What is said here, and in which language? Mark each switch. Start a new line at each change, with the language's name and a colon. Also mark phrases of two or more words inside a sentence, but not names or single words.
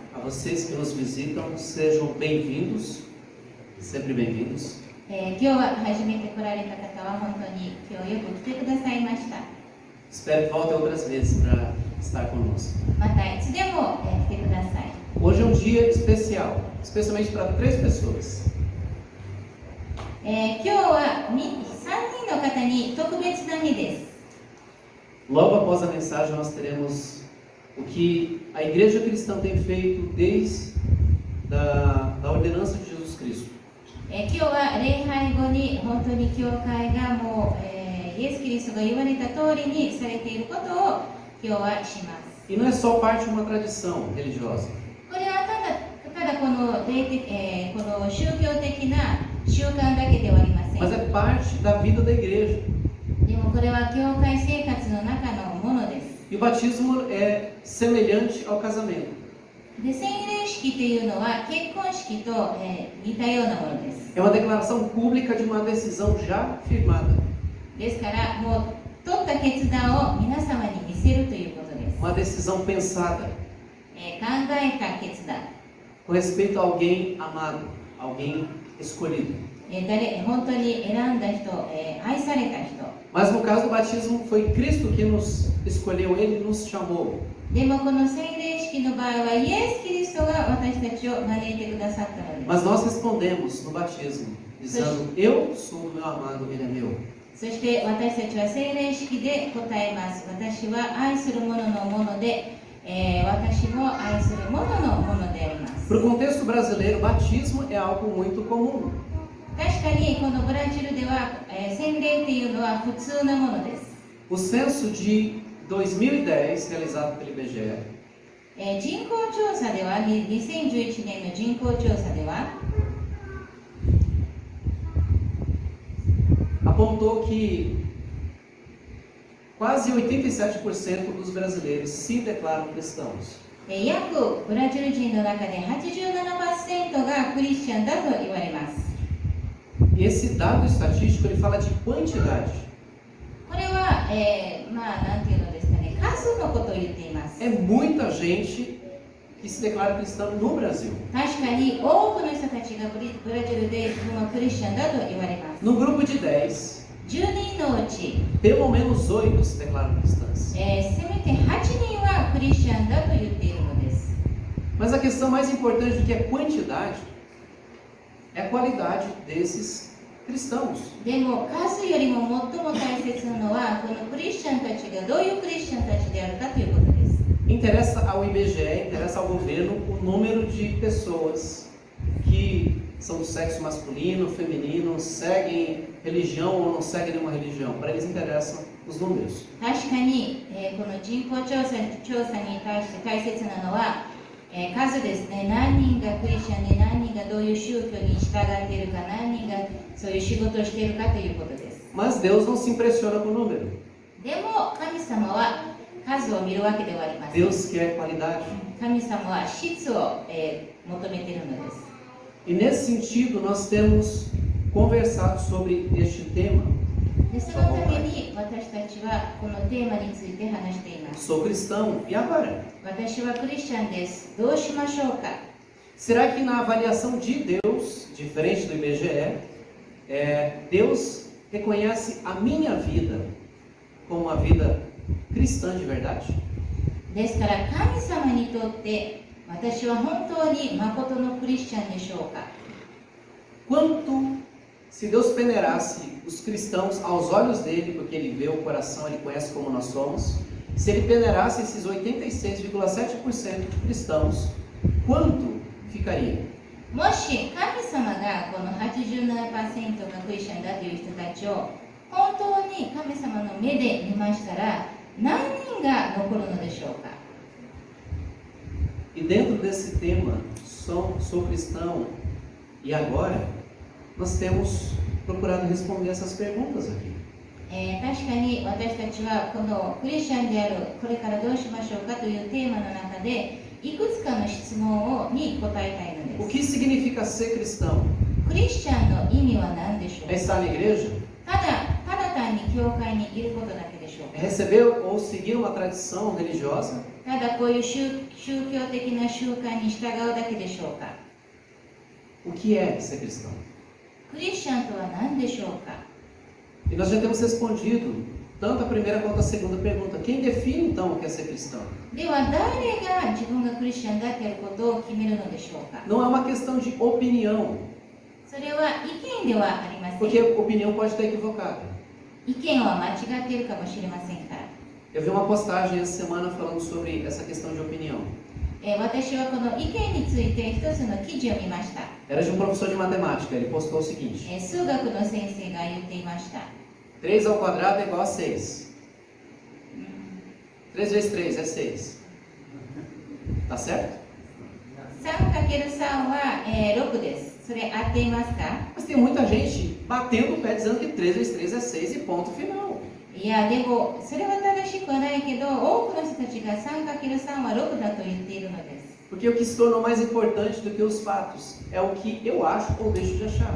Portuguese: vocês que nos visitam, sejam bem-vindos, sempre bem-vindos.
Japanese: 今日は初めて来られた方は本当に今日よく来てくださいました。
Portuguese: Espero que voltem outras vezes para estar conosco.
Japanese: またいつでも来てください。
Portuguese: Hoje é um dia especial, especialmente para 3 pessoas.
Japanese: 今日は3人の方に特別な日です。
Portuguese: Logo após a mensagem, nós teremos o que a Igreja Cristã tem feito desde da ordenança de Jesus Cristo.
Japanese: 今日は礼拝後に本当に教会がもう、イエス・キリストが言われた通りにされていることを今日はします。
Portuguese: E não é só parte de uma tradição religiosa.
Japanese: これはただこの宗教的な習慣だけではありません。
Portuguese: Mas é parte da vida da igreja.
Japanese: でもこれは教会生活の中のものです。
Portuguese: E o batismo é semelhante ao casamento.
Japanese: で、洗礼式というのは結婚式と、似たようなものです。
Portuguese: É uma declaração pública de uma decisão já firmada.
Japanese: ですからもう取った決断を皆様に見せるということです。
Portuguese: Uma decisão pensada
Japanese: 考えた決断。
Portuguese: com respeito a alguém amado, alguém escolhido.
Japanese: 本当に選んだ人、愛された人。
Portuguese: Mas no caso do batismo foi Cristo que nos escolheu, Ele nos chamou.
Japanese: でもこの洗礼式の場合はイエス・キリストが私たちを招いてくださったのです。
Portuguese: Mas nós respondemos no batismo, dizendo, eu sou o meu amado, Ele é meu.
Japanese: そして私たちは洗礼式で答えます。私は愛する者のもので、私も愛する者のものであります。
Portuguese: Para o contexto brasileiro, batismo é algo muito comum.
Japanese: 確かにこのブラジルでは、洗礼というのは普通なものです。
Portuguese: O censo de 2010, realizado pelo IBGE,
Japanese: 人口調査では2011年の人口調査では
Portuguese: apontou que quase 87% dos brasileiros se declaram cristãos.
Japanese: 約ブラジル人の中で 87% がクリスチャンだと言われます。
Portuguese: E esse dado estatístico ele fala de quantidade.
Japanese: これは、なんていうのですかね、数のことを言っています。
Portuguese: É muita gente que se declara cristã no Brasil.
Japanese: 確かに多くの人たちがブラジルでクリスチャンだと言われます。
Portuguese: No grupo de 10,
Japanese: 10人のうち、
Portuguese: pelo menos 8 se declaram cristãs.
Japanese: せめて8人はクリスチャンだと言っているのです。
Portuguese: Mas a questão mais importante do que a quantidade é a qualidade desses cristãos.
Japanese: でも数よりも最も大切なのはこのクリスチャンたちがどういうクリスチャンたちであるかということです。
Portuguese: Interessa ao IBGE, interessa ao governo o número de pessoas que são do sexo masculino, feminino, seguem religião ou não seguem nenhuma religião. Para eles interessam os números.
Japanese: 確かに、この人口調査に対して大切なのは、数ですね。何人がクリスチャンで何人がどういう宗教に従っているか、何人がそういう仕事をしているかということです。
Portuguese: Mas Deus não se impressiona com o número.
Japanese: でも神様は数を見るわけではありません。
Portuguese: Deus quer qualidade.
Japanese: 神様は質を、求めているのです。
Portuguese: E nesse sentido nós temos conversado sobre este tema.
Japanese: でそのために私たちはこのテーマについて話しています。
Portuguese: Sou cristão, e agora?
Japanese: 私はクリスチャンです。どうしましょうか。
Portuguese: Será que na avaliação de Deus, diferente do IBGE, Deus reconhece a minha vida como uma vida cristã de verdade?
Japanese: ですから神様にとって私は本当に誠のクリスチャンでしょうか。
Portuguese: Quanto se Deus peneirasse os cristãos aos olhos dele, porque ele vê o coração, ele conhece como nós somos, se ele peneirasse esses 86,7% de cristãos, quanto ficaria?
Japanese: もし神様がこの 87% がクリスチャンだという人たちを本当に神様の目で見ましたら何人が残るのでしょうか。
Portuguese: E dentro desse tema, sou cristão, e agora, nós temos procurado responder essas perguntas aqui.
Japanese: 確かに私たちはこのクリスチャンであるこれからどうしましょうかというテーマの中でいくつかの質問に答えたいのです。
Portuguese: O que significa ser cristão?
Japanese: クリスチャンの意味は何でしょう
Portuguese: É
Japanese: か。
Portuguese: estar na igreja?
Japanese: ただ単に教会にいることだけでしょう
Portuguese: É
Japanese: か。
Portuguese: receber ou seguir uma tradição religiosa?
Japanese: ただこういう宗教的な習慣に従うだけでしょうか。
Portuguese: O que é ser cristão?
Japanese: クリスチャンとは何でしょうか。
Portuguese: E nós já temos respondido tanto a primeira quanto a segunda pergunta. Quem define então o que é ser cristão?
Japanese: では誰が自分がクリスチャンだということを決めるのでしょうか。
Portuguese: Não é uma questão de opinião,
Japanese: それは意見ではありません。
Portuguese: porque opinião pode estar equivocada.
Japanese: 意見は間違っているかもしれませんから。
Portuguese: Eu vi uma postagem essa semana falando sobre essa questão de opinião.
Japanese: 私はこの意見について一つの記事を見ました。
Portuguese: Era de um professor de matemática. Ele postou o seguinte:
Japanese: 数学の先生が言っていました。
Portuguese: 3 ao quadrado é igual a 6. 3 vezes 3 é 6. Tá certo?
Japanese: 3×3 は、6です。それ合っていますか？
Portuguese: Mas tem muita gente batendo o pé dizendo que 3 vezes 3 é 6 e ponto final.
Japanese: いや、でもそれは正しくはないけど、多くの人たちが 3×3 は6だと言っているのです。
Portuguese: Porque o que se tornou mais importante do que os fatos é o que eu acho ou deixo de achar.